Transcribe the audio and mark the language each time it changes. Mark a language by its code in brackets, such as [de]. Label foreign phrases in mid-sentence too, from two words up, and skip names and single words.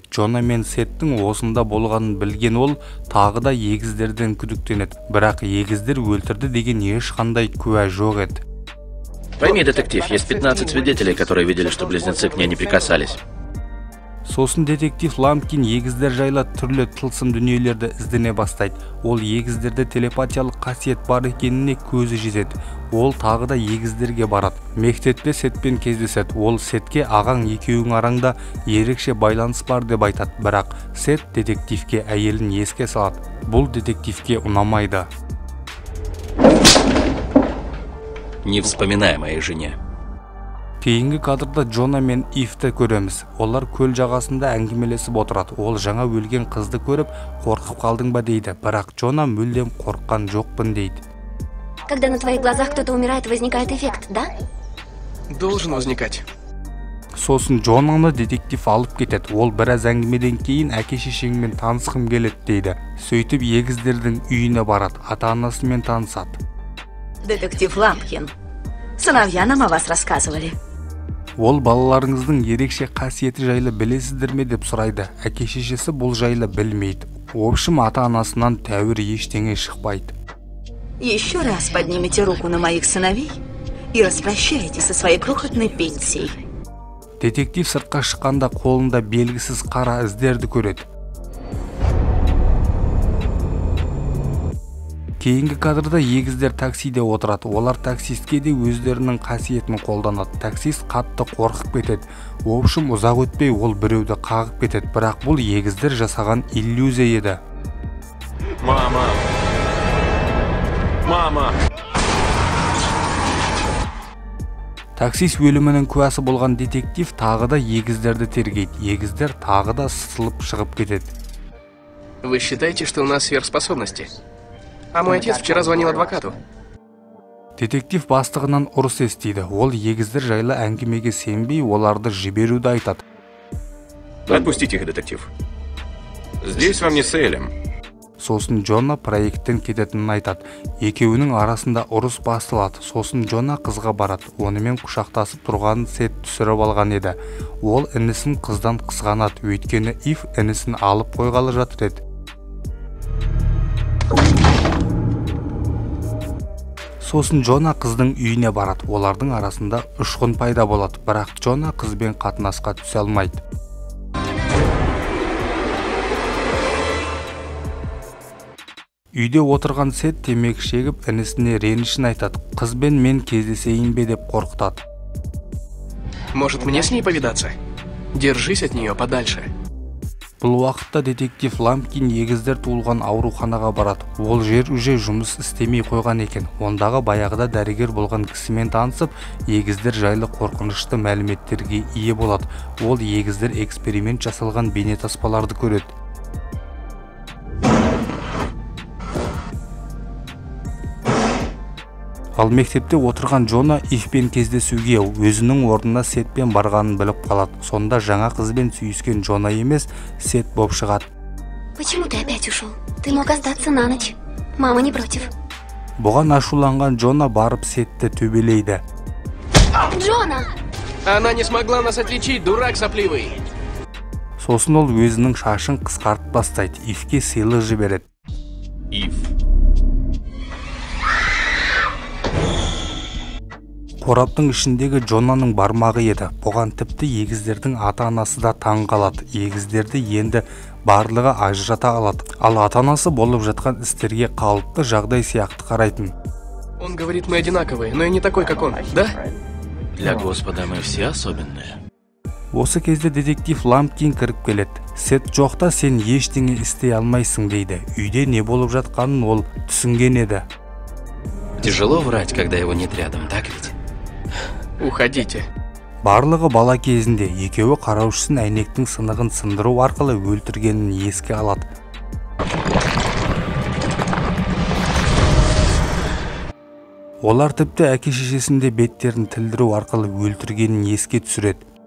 [kk] Джона мен Сеттің осында болғанын білген ол тағы да егіздерден күдіктенеді. Бірақ егіздер өлтірді деген ешқандай куә жоқ еді. [ru] Пойми, детектив, есть 15 свидетелей, которые видели, что близнецы к ней не прикасались. [kk] Сосын детектив Ламкин егіздер жайлы түрлі тылсым дүниелерді іздене бастайды. Ол егіздерде телепатиялық қасиет бар екеніне көзі жетеді. Ол тағы да егіздерге барады. Мектепте Сетпен кездеседі. Ол Сетке ағаң екеуің араңда ерекше байланыс бар деп айтады. Бірақ Сет детективке әйелін еске салады. Бұл детективке ұнамайды. [ru] Не вспоминай о моей жене. [kk] Кейінгі кадрда Джона мен Ивті көреміз. Олар көл жағасында әңгімелесіп отырады. Ол жаңа өлген қызды көріп, қорқып қалдың ба дейді. Бірақ Джона мүлдем қорыққан жоқпын дейді. [ru] Когда на твоих глазах кто-то умирает, возникает эффект, да? Должен возникать. [kk] Сосын Джонаны детектив алып кетеді. Ол біраз әңгімеден кейін әке-шешеңмен танысқым келеді дейді. Сөйтіп егіздердің үйіне барады, ата-анасымен танысады. [ru] Детектив Лампкин. Сыновья нам о вас рассказывали. [kk] Ол балаларыңыздың ерекше қасиеті жайлы білесіздер ме деп сұрайды. Әке-шешесі бұл жайлы білмейді. [ru] В общем, [kk] ата-анасынан тәуір ештеңе шықпайды. [ru] Еще раз поднимите руку на моих сыновей и распрощайтесь со своей крохотной пенсией. [kk] Детектив сыртқа шыққанда қолында белгісіз қара іздерді көреді. Кейінгі кадрда егіздер таксиде отырады. Олар таксистке де өздерінің қасиетін қолданады. Таксист қатты қорқып кетеді. [ru] В общем, [kk] ұзақ өтпей ол біреуді қағып кетеді. Бірақ бұл егіздер жасаған иллюзия еді. [ru] Мама! Мама! [kk] Таксист өлімінің куәсі болған детектив тағы да егіздерді тергейді. Егіздер тағы да сытылып шығып кетеді. [ru] Вы считаете, что у нас сверхспособности? А мой отец вчера звонил адвокату. [kk] Детектив бастығынан ұрыс естиді. Ол егіздер жайлы әңгімеге сенбей, оларды жіберуді айтады. [ru] Отпустите их, детектив. Здесь вам не с Элем. [kk] Сосын Джона проекттен кететінін айтады. Екеуінің арасында ұрыс басталады. Сосын Джона қызға барады. Онымен құшақтасып тұрғанын Сет түсіріп алған еді. Ол інісін қыздан қызғанады. Өйткені Ив інісін алып қойғалы жатыр еді. Сосын Джона қыздың үйіне барады. Олардың арасында ұшқын пайда болады. Бірақ Джона қызбен қатынасқа түсе алмайды. Үйде отырған Сет темекі шегіп інісіне ренішін айтады. Қызбен мен кездесейін бе деп қорқытады. [ru] Может, мне с ней повидаться? Держись от нее подальше. [kk] Бұл уақытта детектив Лампкин егіздер туылған ауруханаға барады. Ол жер уже жұмыс істемей қойған екен. Ондағы баяғыда дәрігер болған кісімен танысып, егіздер жайлы қорқынышты мәліметтерге ие болады. Ол егіздер эксперимент жасалған бейнетаспаларды көреді. Ал мектепте отырған Джона Ивпен кездесуге өзінің орнына Сетпен барғанын біліп қалады. Сонда жаңа қызбен сүйіскен Джона емес, Сет боп шығады. [ru] Почему ты опять ушел? Ты мог остаться на ночь. Мама не против. [kk] Бұған ашуланған Джона барып Сетті төбелейді. [ru] Джона! Она не смогла нас отличить, дурак сопливый. [kk] Сосын ол өзінің шашын қысқартып бастайды. Ивке сыйлық жібереді. Ив. Қораптың ішіндегі Джонаның бармағы еді. Бұған тіпті егіздердің ата-анасы да таң қалады. Егіздерді енді барлығы ажырата алады. Ал ата-анасы болып жатқан істерге қалыпты жағдай сияқты қарайтын. [ru] Он говорит, мы одинаковые, но я не такой, как он, да? Для Господа мы все особенные. [kk] Осы кезде детектив Лампкин кіріп келеді. Сет жоқта сен ештеңе істей алмайсың дейді. Үйде не болып жатқанын ол түсінген еді. [ru] Тяжело врать, когда его нет рядом, так ведь? Уходите. [kk] Барлығы бала кезінде екеуі қараушысын әйнектің сынығын сындыру арқылы өлтіргенін еске алады. Олар тіпті әке-шешесінде беттерін тілдіру арқылы өлтіргенін еске түсіреді.